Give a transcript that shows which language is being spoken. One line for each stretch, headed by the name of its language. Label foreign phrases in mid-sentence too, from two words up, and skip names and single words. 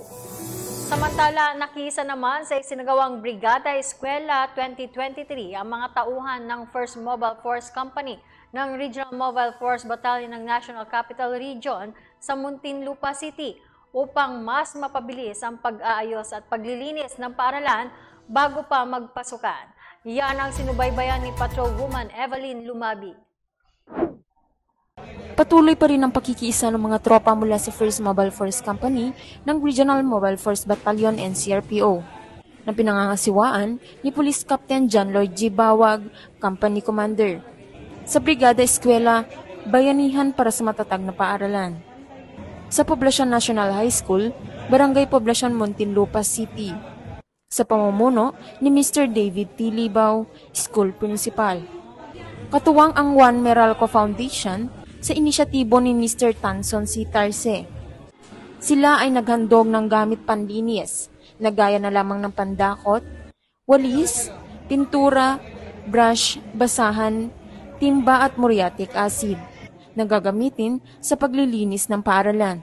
Filipino: Samantala, nakisa naman sa isinagawang Brigada Eskwela 2023 ang mga tauhan ng 1st Mobile Force Company ng Regional Mobile Force Battalion ng National Capital Region sa Muntinlupa City upang mas mapabilis ang pag-aayos at paglilinis ng paaralan bago pa magpasukan. Yan ang sinubaybayan ni Patrolwoman Evelyn Lumabi. Patuloy pa rin ang pakikiisa ng mga tropa mula sa 1st Mobile Force Company ng Regional Mobile Force Battalion NCRPO na pinangangasiwaan ni Police Captain John Lloyd G. Bawag,
English: Company Commander.
Filipino: Sa Brigada Eskwela, bayanihan para sa matatag na paaralan. Sa Poblacion National High School, Barangay Poblacion Muntinlupa City. Sa pamumuno ni Mr. David T. Libaw,
English: School Principal.
Filipino: Katuwang ang Juan Meralco Foundation sa inisyatibo ni Mr. Tanson C. Tarse. Sila ay naghandog ng gamit panlinis na gaya na lamang ng pandakot, walis, pintura, brush, basahan, timba at
English: muriatic acid
Filipino: na gagamitin sa paglilinis ng paaralan.